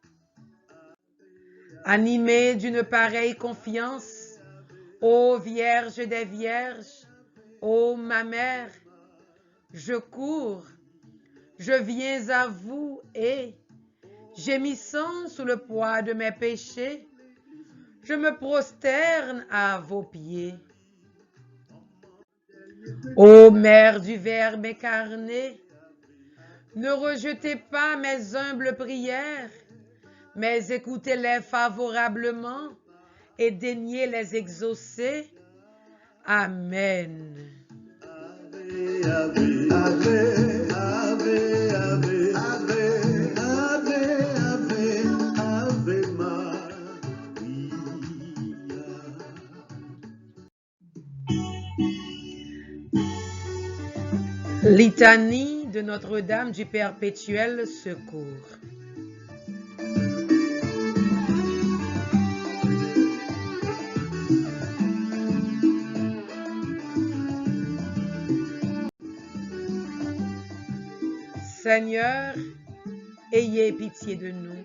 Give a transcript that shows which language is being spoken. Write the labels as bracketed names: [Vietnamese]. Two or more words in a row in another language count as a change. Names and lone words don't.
[French] Animé d'une pareille confiance, ô Vierge des Vierges, ô ma mère, je cours, je viens à vous et, gémissant sous le poids de mes péchés, je me prosterne à vos pieds. Ô Mère du Verbe incarné, ne rejetez pas mes humbles prières, mais écoutez-les favorablement et daignez les exaucer. Amen. [Latin] Ave, ave, ave, ave, ave, ave, ave Maria. [French] Litanie de Notre-Dame du perpétuel secours. Seigneur, ayez pitié de nous.